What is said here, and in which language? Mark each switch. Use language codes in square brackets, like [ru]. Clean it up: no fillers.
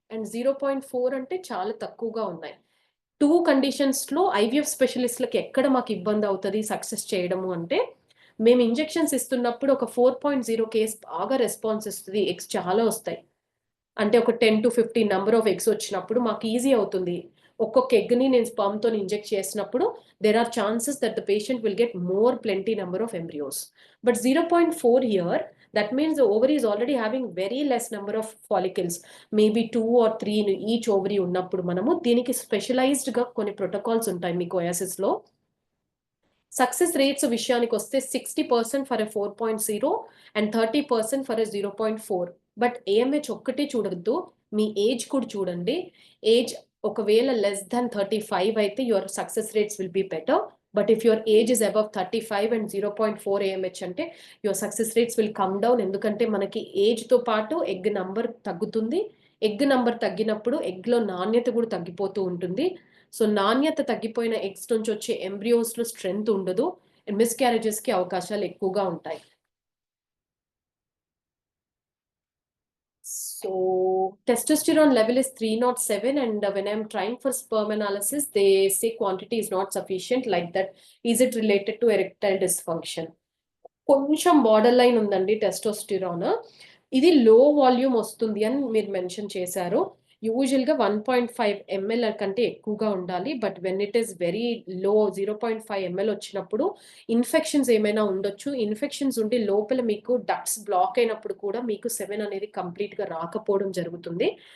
[te] And 0.4 అంటే చాలా తక్కువగా ఉన్నాయి. 2 కండిషన్స్లో ఐవీఎఫ్ స్పెషలిస్ట్లకి ఎక్కడ మాకు ఇబ్బంది అవుతుంది సక్సెస్ చేయడము అంటే, మేము ఇంజెక్షన్స్ ఇస్తున్నప్పుడు ఒక 4.0 కేస్ బాగా రెస్పాన్స్ ఇస్తుంది, ఎగ్స్ చాలా వస్తాయి. అంటే ఒక 10 to 15 నెంబర్ ఆఫ్ ఎగ్స్ వచ్చినప్పుడు మాకు ఈజీ అవుతుంది. ఒక్కొక్క ఎగ్ని నేను స్పర్మ్తో ఇంజెక్ట్ చేసినప్పుడు [en] there are chances that the patient will get more plenty number of embryos. But 0.4 here, that means the ovary is already having very less number of follicles, maybe 2 or 3 in each ovary [te] ఉన్నప్పుడు మనము దీనికి specialised గా కొన్ని protocols ఉంటాయి మీకు OASIS లో. Success rates విషయానికి వస్తే 60% for a 4.0 and 30% for a 0.4. But AMH ఒక్కటే చూడొద్దు, మీ ఏజ్ కూడా చూడండి. ఏజ్ ఒకవేళ [en] less than 35 [te] అయితే [en] your success rates will be better. But if your age is above 35 and 0.4 AMH [te] అంటే [en] your success rates will come down. [te] ఎందుకంటే మనకి age తో పాటు ఎగ్ నంబర్ తగ్గుతుంది. ఎగ్ నంబర్ తగ్గినప్పుడు ఎగ్ లో నాణ్యత కూడా తగ్గిపోతూ ఉంటుంది. సో నాణ్యత తగ్గిపోయిన ఎగ్స్ నుంచి వచ్చే ఎంబ్రియోస్ లో స్ట్రెంగ్త్ ఉండదు అండ్ మిస్క్యారేజెస్ కి అవకాశాలు ఎక్కువగా ఉంటాయి. [en] So testosterone level is 307 and when I'm trying for sperm analysis, they say quantity is not sufficient. Like that, is it related to erectile dysfunction? [te] కొంచెం బార్డర్ లైన్ ఉందండి testosterone. ఇది లో volume వస్తుంది అని మీరు మెన్షన్ చేశారు. యూజువల్గా 1.5 ml కంటే ఎక్కువగా ఉండాలి. [en] but when it is very low [te] 0.5 ml వచ్చినప్పుడు ఇన్ఫెక్షన్స్ ఏమైనా ఉండొచ్చు. ఇన్ఫెక్షన్స్ ఉండి లోపల మీకు డక్ట్స్ బ్లాక్ అయినప్పుడు కూడా మీకు 7 అనేది కంప్లీట్గా రాకపోవడం జరుగుతుంది.